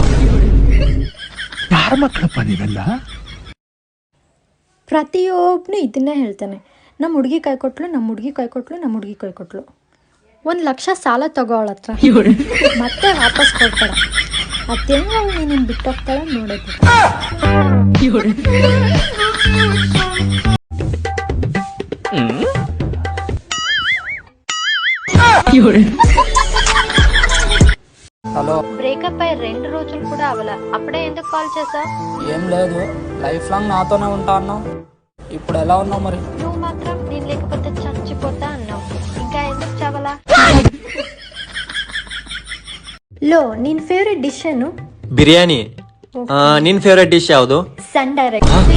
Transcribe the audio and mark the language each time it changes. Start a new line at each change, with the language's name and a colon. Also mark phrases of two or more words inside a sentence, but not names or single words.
Kannada: ಯಾರ ಮಕ್ಕಳಪ್ಪ ನೀವೆಲ್ಲ? ಪ್ರತಿಯೊಬ್ಬನು ಇದನ್ನೇ ಹೇಳ್ತಾನೆ, ನಮ್ಮ ಹುಡುಗಿ ಕೈ ಕೊಟ್ಲು, ನಮ್ಮ ಹುಡುಗಿ ಕೈ ಕೊಟ್ಲು, ನಮ್ಮ ಹುಡುಗಿ ಕೈ ಕೊಟ್ಲು. 1 ಲಕ್ಷ ಸಾಲ ತಗೋಳ ಹತ್ರ, ಮತ್ತೆ ವಾಪಸ್ ಕೊಡ್ತಾಳ. ಅದೇನು ಅವಳು ನೀನು ಬಿಟ್ಟೋಗ್ತಾಳೆ ನೋಡೋದು.
Telugu: హలో, బ్రేకప్ అయ్యి 2 రోజులు కూడా అవలా, అప్పుడే ఎందుకు కాల్ చేసావు? ఏం లేదు,
English: life long
Telugu: నాతోనే ఉంటా అన్నావు. ఇప్పుడు ఎలా ఉన్నావు మరి? నువ్వు మాత్రం నేను లేకపోతే చచ్చిపోతా అన్నావు, ఇంకా ఎందుకు చావలా? లో,
Kannada: ನಿನ್
English: favourite dish
Kannada: ಏನು? ಬಿರಿಯಾನಿ. ನಿನ್
English: favourite dish
Kannada: ಯಾವುದು? ಸನ್ ಡೈರೆಕ್ಟ್.